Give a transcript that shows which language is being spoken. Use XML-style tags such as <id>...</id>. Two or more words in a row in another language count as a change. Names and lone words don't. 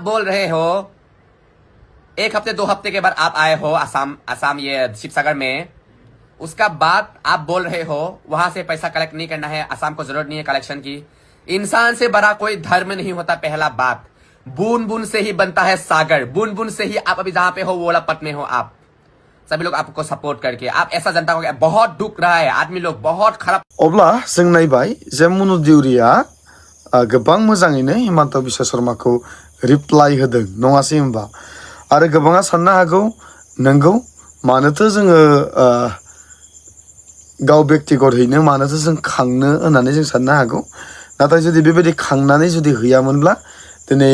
<hi>बोल रहे हो 1 हफ्ते 2 हफ्ते के बाद आप आए हो आसाम ये शिवसागर में उसका बाद आप बोल रहे हो वहां से पैसा कलेक्ट नहीं करना है आसाम को जरूरत नहीं है कलेक्शन की इंसान से बड़ा कोई धर्म नहीं होता पहला बात बूंद बूंद से ही बनता है सागर बूंद बूंद से ही आप अभी जहां पे हो वो वाला पद में हो आप सभी लोग आपको सपोर्ट करके आप ऐसा जनता को बहुत दुख रहा है आदमी लोग बहुत खराब</hi> <brx>अब्ला जों नायबाय जे मनु देउरिया गोबां मोजाङैनो हिमन्त बिश्व शर्माखौ रिप्लाइ होदों नङासै होनबा आरो गोबाङा साननो हागौ नंगौ मानोथो जोङो गाव व्यक्तिगतयैनो मानोथो जों खांनो होननानै जों साननो हागौ नाथाय जुदि बेबायदि खांनानै जुदि हैयामोनब्ला दिनै</brx>